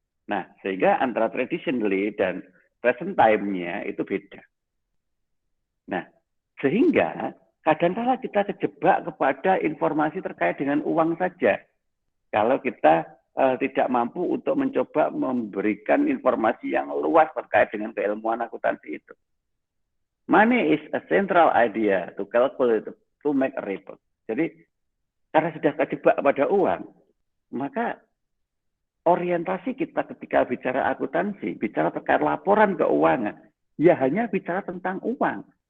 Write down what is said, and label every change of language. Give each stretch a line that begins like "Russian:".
Indonesian: Nah, sehingga antara traditionally dan present time-nya itu beda. Nah, sehingga kadang-kala kita terjebak kepada informasi terkait dengan uang saja. Kalau kita tidak mampu untuk mencoba memberikan informasi yang luas terkait dengan keilmuan akuntansi itu.
English: Money is a central idea to calculate, to make a report.
Indonesian: Jadi, karena sudah terjebak pada uang, maka orientasi kita ketika bicara akuntansi, bicara terkait laporan keuangan, ya hanya bicara tentang uang.